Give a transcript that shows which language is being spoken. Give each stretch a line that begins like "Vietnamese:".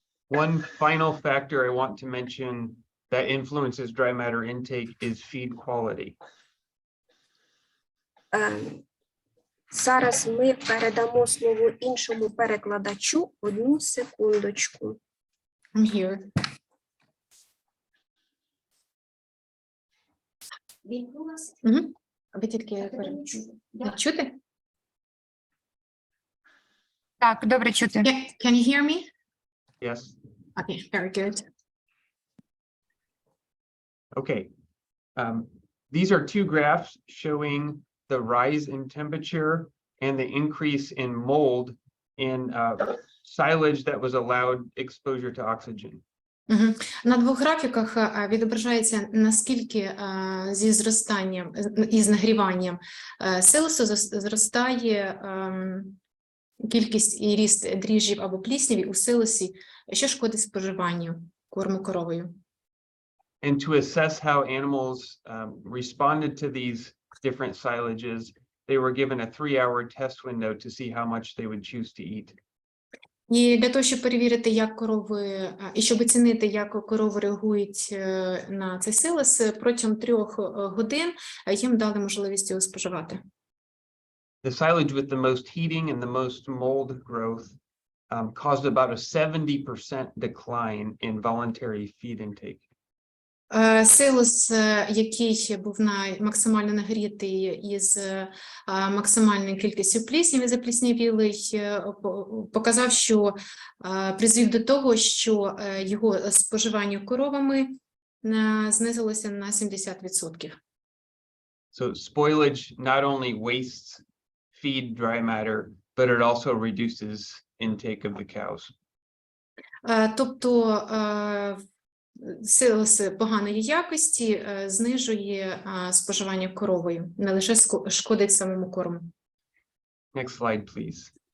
English: One final factor I want to mention that influences dry matter intake is feed quality.
Ukrainian: Зараз ми передамо слово іншому перекладачу. Одну секундочку.
English: I'm here.
Ukrainian: Мгм. Ви тільки чути? Так, добре чути.
English: Can you hear me? Yes. Okay, very good. Okay. These are two graphs showing the rise in temperature and the increase in mold in silage that was allowed exposure to oxygen. Мгм.
Ukrainian: На двох графіках відображається, наскільки зі зростанням і з нагріванням силосу зростає кількість і ріст дріжджів або плісняві у силосі, що шкодить споживанню корму коровою.
English: And to assess how animals responded to these different silages, they were given a 3-hour test window to see how much they would choose to eat.
Ukrainian: І для того, щоб перевірити, як корови, і щоб оцінити, як корови реагують на цей силос, протягом 3 годин їм дали можливість його споживати.
English: The silage with the most heating and the most mold growth caused about a 70% decline in voluntary feed intake.
Ukrainian: Силос, який був максимально нагрітий із максимальною кількістю плісняві запліснявілий, показав, що призвів до того, що його споживання коровами знизилося на 70%.
English: So spoilage not only wastes feed dry matter, but it also reduces intake of the cows.
Ukrainian: Тобто силос поганої якості знижує споживання коровою, не лише шкодить самому корму.
English: Next slide, please.